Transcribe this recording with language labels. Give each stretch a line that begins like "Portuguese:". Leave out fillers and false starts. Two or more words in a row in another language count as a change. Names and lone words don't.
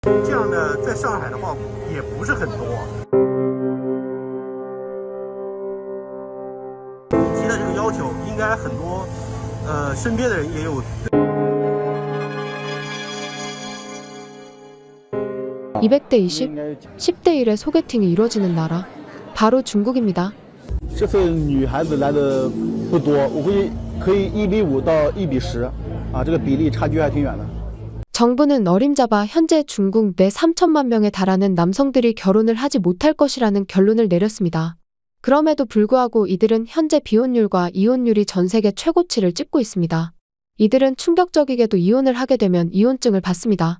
Chinese: 这样的在上海的话也不是很多。你提的这个要求，应该很多，身边的人也有。
Korean: 200대 20, 10대 1의 소개팅이 이루어지는 나라, 바로 중국입니다.
Chinese: 这次女孩子来的不多，我估计可以1:5到1:10，啊，这个比例差距还挺远的。
Korean: 정부는 어림잡아 현재 중국 내 3천만 명에 달하는 남성들이 결혼을 하지 못할 것이라는 결론을 내렸습니다. 그럼에도 불구하고 이들은 현재 비혼율과 이혼율이 전 세계 최고치를 찍고 있습니다. 이들은 충격적이게도 이혼을 하게 되면 이혼증을 받습니다.